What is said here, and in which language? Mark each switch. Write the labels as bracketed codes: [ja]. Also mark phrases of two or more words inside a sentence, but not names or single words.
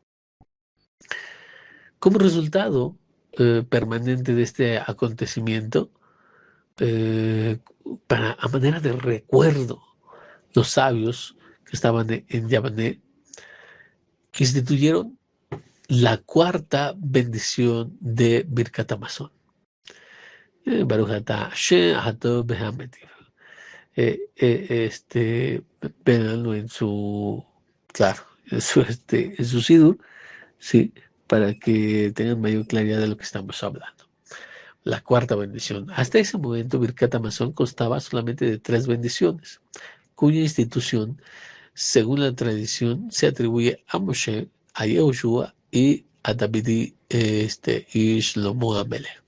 [es] Como resultado permanente de este acontecimiento, eh, a manera de recuerdo, los sabios que estaban en Yavané instituyeron la cuarta bendición de Birkat Hamazon. [he] ברוך אתה השם הטוב והמטיב. [es] Véanlo claro, en su sidur, sí, para que tengan mayor claridad de lo que estamos hablando. La cuarta bendición. Hasta ese momento, Birkat Hamazon constaba solamente de 3 bendiciones, cuya institución, según la tradición, se atribuye a Moshe, a Yehoshua y a David y Shlomo Amelech.